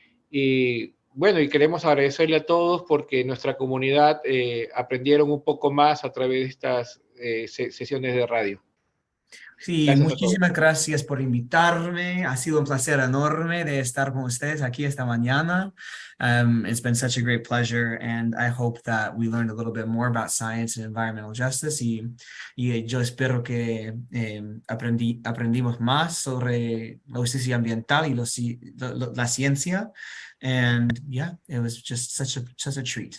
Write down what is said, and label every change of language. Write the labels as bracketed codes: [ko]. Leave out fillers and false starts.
[es] Y bueno, y queremos agradecerle a todos porque nuestra comunidad aprendieron un poco más a través de estas sesiones de radio. Sí, Gracias muchísimas gracias por invitarme. Ha sido un placer enorme de estar con ustedes aquí esta mañana. [en] It's been such a great pleasure, and I hope that we learned a little bit more about science and environmental justice. [es] Y yo espero que aprendimos más sobre la justicia ambiental y la ciencia. [en] And yeah, it was just such a treat.